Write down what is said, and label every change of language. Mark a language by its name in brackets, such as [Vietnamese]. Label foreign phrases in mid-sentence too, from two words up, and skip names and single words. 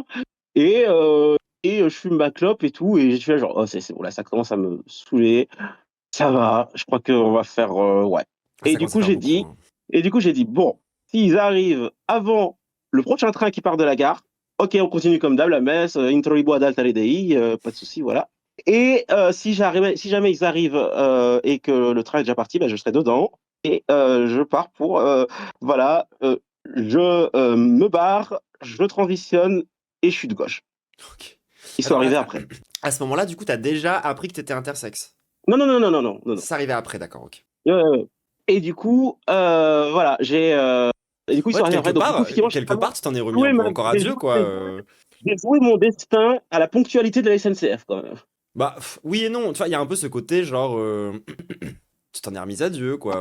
[French] Et, je fume ma clope et tout. Et je fais genre, oh, c'est bon, là, ça commence à me saouler. Ça va, je crois qu'on va faire ouais. Ah, Et ça du commence à coup, faire j'ai beaucoup, dit, hein. bon, s'ils arrivent avant le prochain train qui part de la gare, ok, on continue comme d'hab, la messe, [Latin] introibo ad altare dei, [French] pas de souci, voilà. Et si jamais ils arrivent et que le train est déjà parti, ben, je serai dedans et je pars pour, voilà, je me barre, je transitionne et je suis de gauche. Ok. Ils sont Attends, arrivés après. à ce moment-là, du coup, t'as déjà appris que t'étais intersexe. Non, non, non, non, non, non, non, non. Ça arrivait après, d'accord, ok. Ouais. Et du coup, voilà, et du coup, ils Ouais, sont arrivés après. Donc, du coup, effectivement, quelque part, tu t'en es remis un joué, peu encore à j'ai Dieu, joué, quoi. j'ai joué mon destin à la ponctualité de la SNCF, quand même. Bah, oui et non, tu vois, il y a un peu ce côté, genre, tu t'en es remis à Dieu, quoi.